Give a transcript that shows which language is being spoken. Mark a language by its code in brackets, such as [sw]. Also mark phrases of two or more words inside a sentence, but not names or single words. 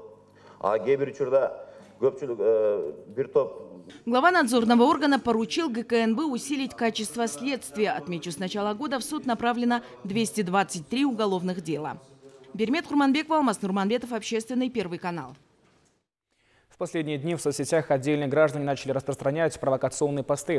[ky] А кээ бир учурда көпчүлүк бир топ. [ru] Глава надзорного органа поручил ГКНБ усилить качество следствия. Отмечу, с начала года в суд направлено 223 уголовных дела. Бермет Курманбекова, Алмаз Нурманбетов, Общественный, Первый канал. В последние дни в соцсетях отдельные граждане начали распространять провокационные посты.